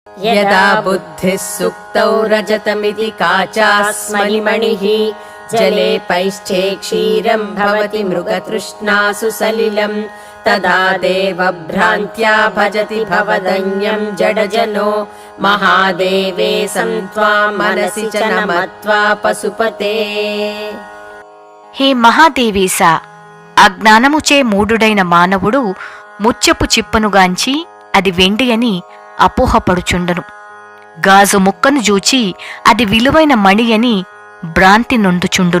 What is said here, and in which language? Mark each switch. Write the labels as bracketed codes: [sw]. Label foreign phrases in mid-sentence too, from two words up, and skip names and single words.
[sa] यदा बुद्धिः सुक्तौ रजतमिति काचास्मणिमणिः जलेपैश्चे क्षीरं भवति मृगतृष्णासु सलिलम् तदा देवभ्रान्त्या भजति भवदन्यं जडजनो महादेवे संत्वां मनसि च नमत्वा पशुपते। [te] హే మహాదేవేశ, అజ్ఞానముచే మూఢుడైన మానవుడు ముత్యపు చిప్పనుగాంచి అది వెండి అని అపోహపడుచుండును. గాజు ముక్కను జూచి అది విలువైన మణి అని భ్రాంతి నొందుచుండును.